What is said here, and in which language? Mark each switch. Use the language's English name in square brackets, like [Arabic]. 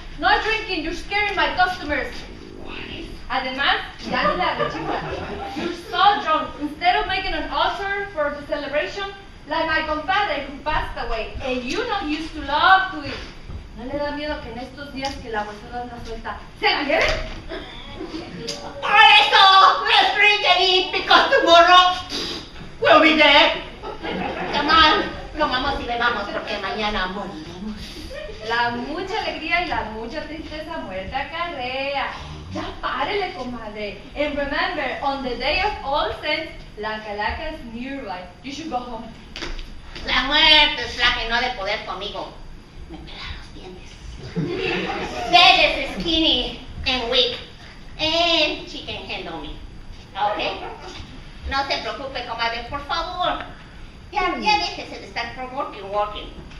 [English] No drinking, you're scaring my customers. [Spanish] Además, ya ni la rechifla. [English] You're so drunk. Instead of making an altar for the celebration, like my compadre who passed away, and you know he used to love to eat. [Spanish] ¿No le da miedo que en estos días que la huesuda anda suelta se la lleven? Por eso, [English] let's drink and eat because tomorrow we'll be dead. Come on, [Spanish] comamos y bebamos porque mañana moriremos. La mucha alegría y la mucha tristeza muerte acarrea. Ya párele, comadre. [English] And remember, on the day of All Saints, la calaca is nearby. You should go home. [Spanish] La muerte es la que no ha de poder conmigo. Me pela los dientes. [English] Dead is skinny and weak. And she can handle me. ¿Ok? [Spanish] No se preocupe, comadre, por favor. Ya déjese de estar working.